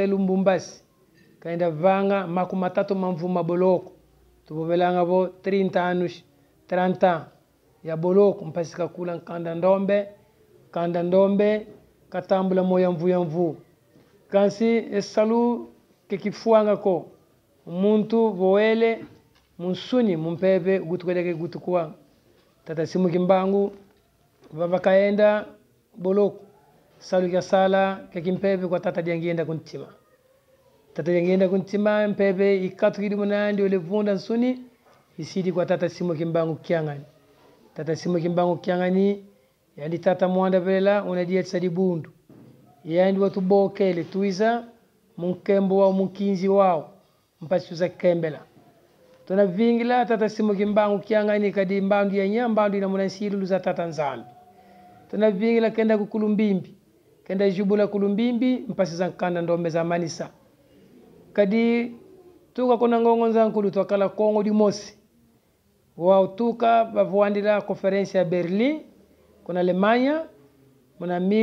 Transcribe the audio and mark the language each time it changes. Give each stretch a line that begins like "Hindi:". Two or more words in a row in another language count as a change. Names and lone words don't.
Kongo: telu mbumbasi kaenda vanga makumatatu mamvuma boloko tubobelanga vo 30 anos 30 ya boloko mpasi kakula nkanda ndombe katambula moya mvu kansi esalu kekifuanga ko umuntu voele munsuni mumpebe gutukweleke gutukwa tata simu kimbangu baba kaenda boloko salu ya sala kekimpebe kwa tata diangienda kuntima tata diangienda kuntima mpebe ikatu kidi munandi ole vunda nsuni isidi kwa tata simu kimbangu kiangani tata simu kimbangu kiangani yandi tata mwanda vela unadia tsadi bundu yandi watu bokele tuiza munkembo wa munkinzi wao mpasi za kembela tuna vingila tata simu kimbangu kiangani kadi mbandu ya nyambandu ina munansilu za tata nzambi tuna vingila kenda kukulumbimbi kenda jubula kulumbimbi mpasi za nkanda ndombe za manisa kadi tuka kuna ngongo nzankulu twakala Kongo di Mosi wao tuka bavuandila konferensi ya Berlin kuna Alemanya muna